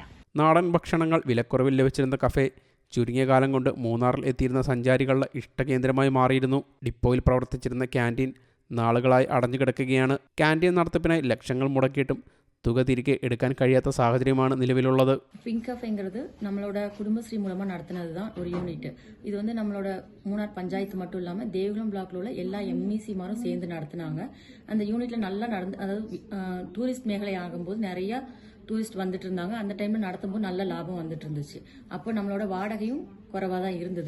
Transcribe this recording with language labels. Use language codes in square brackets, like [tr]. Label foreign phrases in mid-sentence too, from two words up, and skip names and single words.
[ml] നാടൻ ഭക്ഷണങ്ങൾ വിലക്കുറവിൽ ലഭിച്ചിരുന്ന കഫേ ചുരുങ്ങിയ കാലം കൊണ്ട് മൂന്നാറിൽ എത്തിയിരുന്ന സഞ്ചാരികളുടെ ഇഷ്ടകേന്ദ്രമായി മാറിയിരുന്നു. ഡിപ്പോയിൽ പ്രവർത്തിച്ചിരുന്ന ക്യാൻറ്റീൻ നാളുകളായി അടഞ്ഞുകിടക്കുകയാണ്. ക്യാൻറ്റീൻ നടത്തിപ്പിനായി ലക്ഷങ്ങൾ മുടക്കിയിട്ടും തുക തിരികെ എടുക്കാൻ കഴിയാത്ത സാഹചര്യമാണ് നിലവിലുള്ളത്. [ta] பிங்க் கஃபேங்கிறது நம்மளோட குடும்பஸ்ரீ மூலமா நடத்தினது தான் ஒரு யூனிட். இது வந்து நம்மளோட மூணார் பஞ்சாயத்து மட்டும் இல்லாம தேவகுளம் பிளாக்ல உள்ள எல்லா MEC-மாரும் சேர்ந்து நடத்தினாங்க. அந்த யூனிட்ல நல்லா அதாவது டூரிஸ்ட் மேഖല ஆகும்போது நிறைய டூரிஸ்ட் வந்துட்டு இருந்தாங்க. அந்த டைம்ல நடத்தும்போது நல்ல லாபம் வந்துட்டு இருந்துச்சு. அப்போ நம்மளோட வாடகையும் குறைவாக தான் இருந்தது.